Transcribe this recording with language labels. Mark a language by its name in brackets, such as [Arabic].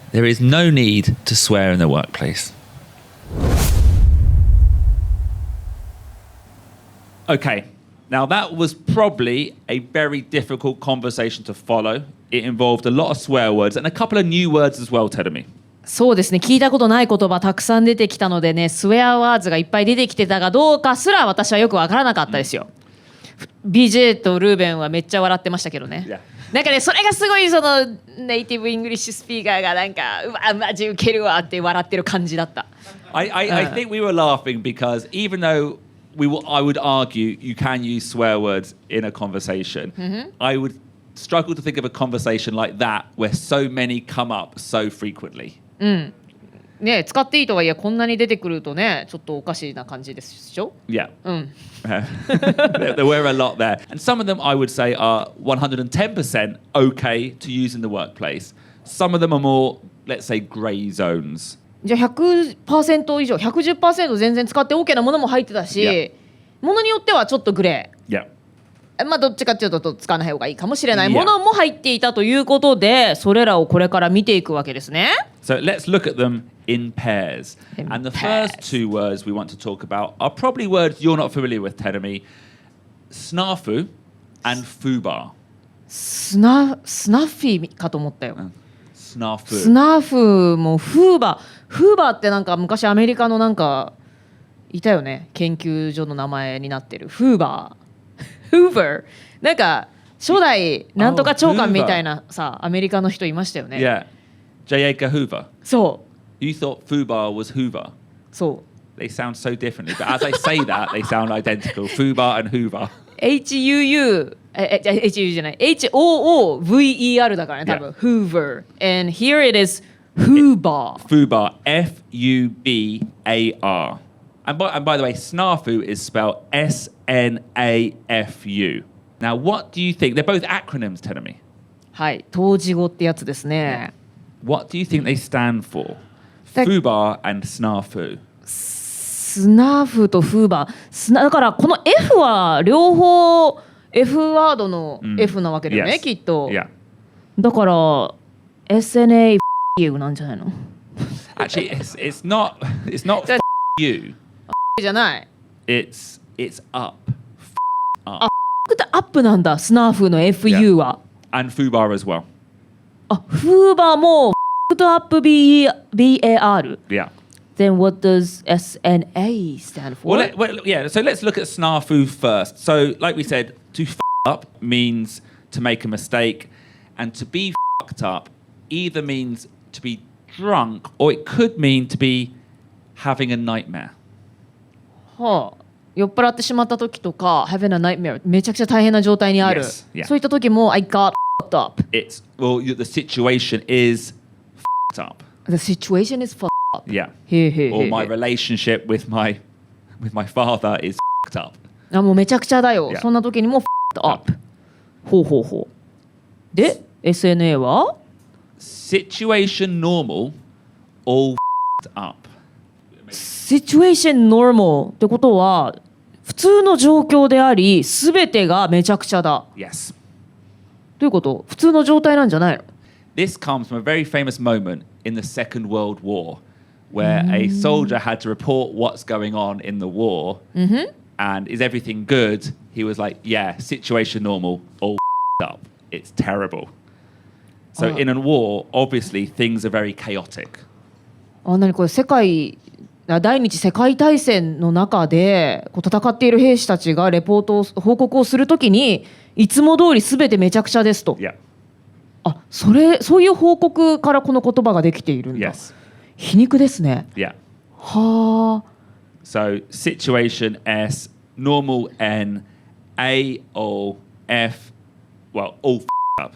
[English] There is no need to swear in the workplace. Okay, now that was probably a very difficult conversation to follow. It involved a lot of swear words and a couple of new words as well, Terumi. [Japanese] そうですね、聞いたことない言葉たくさん出てきたのでね、スウェアワーズがいっぱい出てきてたかどうかすら私はよくわからなかったですよ。 BJ とルーベンはめっちゃ笑ってましたけどね。 [English] Yeah. [Japanese] なんかね、それがすごいそのネイティブイングリッシュスピーカーがなんかうわマジウケるわって笑ってる感じだった。 [English] I think we were laughing because even though I would argue you can use swear words in a conversation, I would struggle to think of a conversation like that where so many come up so frequently. [Japanese] ね、使っていいとはいえこんなに出てくるとねちょっとおかしいな感じでしょ。 [English] Yeah. There were a lot there. And some of them I would say are 110% okay to use in the workplace. Some of them are more, let's say, grey zones. [Japanese] じゃあ 100% 以上 110% 全然使って OK なものも入ってたし、 [English] Yeah. [Japanese] ものによってはちょっとグレー。 [English] Yeah. [Japanese] まあどっちかっていうと使わない方がいいかもしれないものも入っていたということで、それらをこれから見ていくわけですね。 [English] So let's look at them in pairs. And the first two words we want to talk about are probably words you're not familiar with, Terumi. SNAFU and FUBAR. [Japanese] スナフィーかと思ったよ。 [English] SNAFU. [Japanese] スナフもフーバーってなんか昔アメリカのなんかいたよね、研究所の名前になってるフーバーFUBAR なんか初代なんとか長官みたいなさ、アメリカの人いましたよね。 [English] Yeah. J. Edgar Hoover. [Japanese] そう [English] You thought FUBAR was Hoover. [Japanese] そう [English] They sound so differently, but as I say that, they sound identical. FUBAR and Hoover. [Japanese] HUU HUU じゃない HOOVER だからね多分、 [English] Yeah. Hoover and here it is FUBAR. FUBAR. FUBAR. And by the way, SNAFU is spelled SNAFU. Now, what do you think? They're both acronyms, Terumi. [Japanese] はい当時語ってやつですね。 [English] What do you think they stand for? They're- FUBAR and SNAFU. [Japanese] スナフとフーバーだからこの F は両方 F ワードの F なわけだよね、 [English] Yes. [Japanese] きっと。 [English] Yeah. [Japanese] だから SNAFU なんじゃないの [English] Actually, it's not That's- you. [Japanese] じゃない。 [English] It's up. [Japanese] アップなんだスナフの FU は。 [English] And FUBAR as well. [Japanese] あフーバーもとアップ BAR。 [English] Yeah. Then what does SNA stand for? Yeah, so let's look at SNAFU first. So, like we said, to f up means to make a mistake, and to be fucked up either means to be drunk or it could mean to be having a nightmare. [Japanese] はあ、酔っ払ってしまった時とか [English] having a nightmare [Japanese] めちゃくちゃ大変な状態にある、 [English] Yes, yeah. [Japanese] そういった時も [English] I got fucked up. The situation is fucked up. The situation is fucked up. Yeah. [Japanese] へえへえへえ [English] Or my relationship with my with my father is f***ed up. [Japanese] あ、もうめちゃくちゃだよ。 [English] Yeah. [Japanese] そんな時にも [English] f***ed up。 [Japanese] ほうほうほう。で、SNA は [English] Situation normal, all f***ed up. Situation normal [Japanese] ってことは普通の状況であり全てがめちゃくちゃだ。 [English] Yes. [Japanese] どういうこと？普通の状態なんじゃないの？ [English] This comes from a very famous moment in the Second World War where a soldier had to report what's going on in the war and is everything good? He was like, yeah, situation normal, all up. It's terrible. So in a war, obviously things are very chaotic. [Japanese] あ、何これ第二次世界大戦の中でこう戦っている兵士たちがレポートを報告をするときにいつも通り全てめちゃくちゃですと。 [English] Yeah. [Japanese] あ、そういう報告からこの言葉ができているんだ。 [English] Yes. [Japanese] 皮肉ですね。 [English] Yeah. [Japanese] はあ。 [English] So situation S, normal N, A, O, F, well, all up.